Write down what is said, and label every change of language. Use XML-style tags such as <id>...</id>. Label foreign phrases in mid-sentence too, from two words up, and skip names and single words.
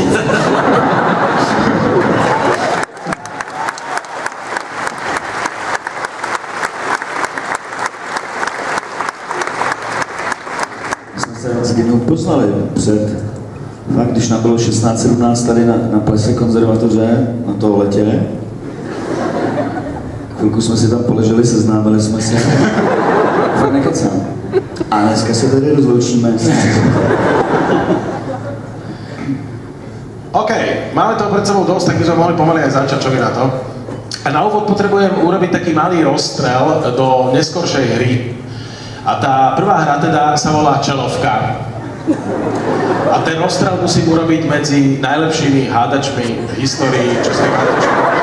<cs>Jsme se s jednou poznali fakt, když nám bylo 16-17 tady na plese konzervatoře, na toaletě. Chvilku jsme si tam poleželi, seznámili jsme se. Fakt nekecám. A dneska se tady rozloučíme.</cs> <sk>OK, máme toho pred sebou dosť, tak by sme mohli pomaly aj začať, čo vy na to. A na úvod potrebujem urobiť taký malý rozstrel do neskoršej hry. A tá prvá hra teda sa volá Čelovka. A ten rozstrel musím urobiť medzi najlepšími hádačmi v histórii českej hádačky.</sk>